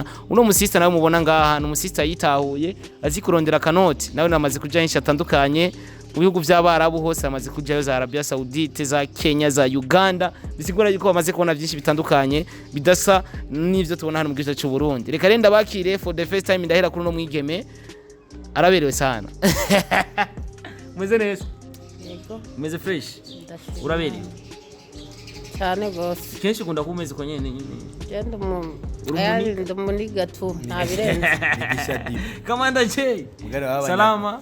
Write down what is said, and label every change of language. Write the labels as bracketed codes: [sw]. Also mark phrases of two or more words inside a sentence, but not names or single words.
[rn] Uno musista nawe mubona ngaha n'umusista yitahuye azi kurondera kanoti, nawe namaze kuja henshi atandukanye mu bihugu by'Abarabu hose, amaze kujayo za Arabia Saudite, za Kenya, za Uganda. Bisigura yuko bamaze kubona byinshi bitandukanye bidasa n'ivyo tubona hano mu gihugu cy'u Burundi. Reka renda bakire [en] for the first time [rn] ndahera kuri no mwigeme araberewe sana. Meze neza? Yego. Meze fresh? Uraberewe? Cyane gose. Kenshi ukunda kumeze ko nyene Genda muri gatu nta birenze. Kamanda J. Salama.